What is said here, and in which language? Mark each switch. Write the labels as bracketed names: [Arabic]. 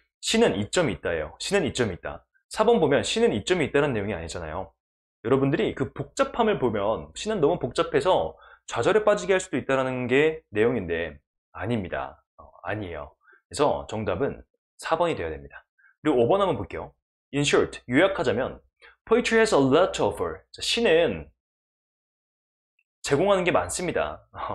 [Korean] 시는 이점이 있다예요. 시는 이점이 있다. 4번 보면 시는 이점이 있다는 내용이 아니잖아요. 여러분들이 그 복잡함을 보면 시는 너무 복잡해서 좌절에 빠지게 할 수도 있다는 게 내용인데 아닙니다. 아니에요. 그래서 정답은 4번이 되어야 됩니다. 그리고 5번 한번 볼게요. [English] In short, [Korean] 요약하자면 [English] Poetry has a lot to offer. [Korean] 자, 시는 제공하는 게 많습니다.